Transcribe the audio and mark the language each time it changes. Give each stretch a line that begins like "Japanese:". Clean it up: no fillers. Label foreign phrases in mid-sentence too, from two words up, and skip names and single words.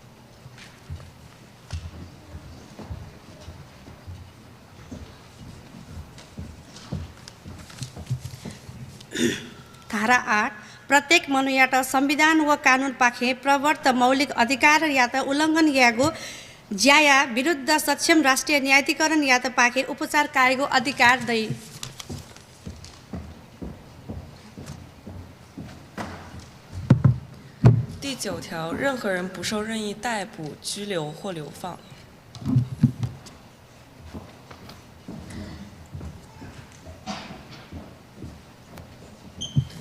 Newari: धारा 8 प्रत्येक मनुष्यबाट संविधान व कानून पाखे प्रवर्त मौलिक अधिकार या त उल्लंघन यागो ज्याया विरुद्ध सक्षम राष्ट्रिय न्यायाधिकरण या त पाखे उपचार कार्यको अधिकार दै।
Chinese: 第9条，任何人不受任意逮捕、拘留或流放。 《